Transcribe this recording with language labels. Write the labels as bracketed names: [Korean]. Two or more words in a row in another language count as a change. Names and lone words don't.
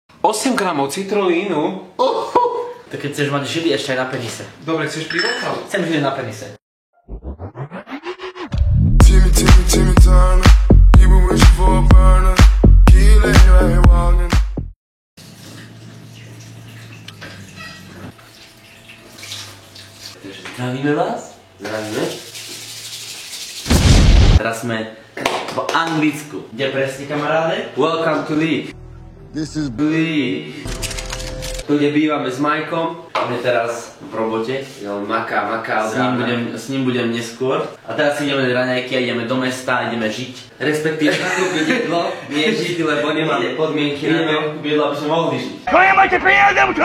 [Slovak] 8 gramov citrulínu? Tak keď chceš mať žily ešte aj na penise. Dobre, chceš pivo? Chcem žily na penise. [English] Timmy Turner, you been wishing for a burner. Keep letting right walking. [Slovak] Zdravíme vás. Zdravíme. Teraz sme v Anglicku. Kde presne, kamaráde? [English] Welcome to League. This is League. [Slovak] Tu, kde bývame s Majkom. On je teraz v robote. On maká od rána. S ním budem neskôr. A teraz si ideme raňajky a ideme do mesta, ideme žiť. Respektíve nakúpiť jedlo, nie žiť, lebo nemáme podmienky na to. Ideme kúpiť jedlo, aby sme mohli žiť. Máte peniaze, čo?